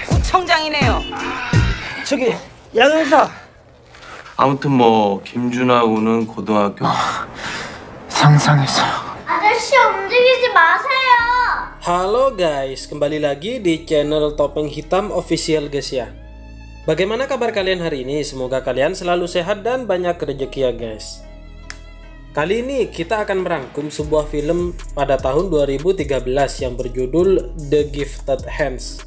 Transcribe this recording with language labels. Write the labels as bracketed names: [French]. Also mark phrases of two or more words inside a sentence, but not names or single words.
[Korean] 성장이네요. 저기 양 형사. 아무튼 뭐 김준하고는 고등학교 상상했어요. 아저씨 움직이지 마세요. [Indonesian] Halo guys, kembali lagi di channel Topeng Hitam Official guys ya. Bagaimana kabar kalian hari ini? Semoga kalian selalu sehat dan banyak rezeki ya guys. Kali ini kita akan merangkum sebuah film pada tahun 2013 yang berjudul The Gifted Hands.